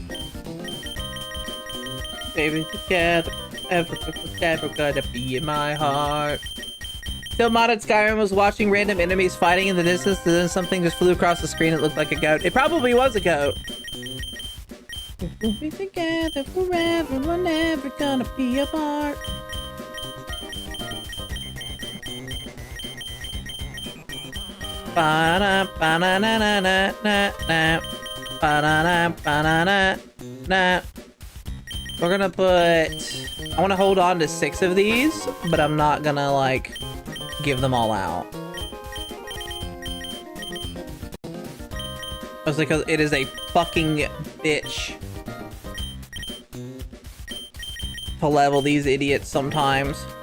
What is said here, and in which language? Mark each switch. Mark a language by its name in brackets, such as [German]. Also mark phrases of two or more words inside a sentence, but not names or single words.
[English] Baby, together ever gonna be in my heart. Still modded Skyrim was watching random enemies fighting in the distance, and then something just flew across the screen. It looked like a goat. It probably was a goat. We'll be together forever, we're never gonna be apart. Ba-da, ba-na-na-na-na-na, ba-na-na, ba-na-na-na. We're gonna put... I want to hold on to 6 of these, but I'm not gonna, like, give them all out. Mostly because it is a fucking bitch to level these idiots sometimes.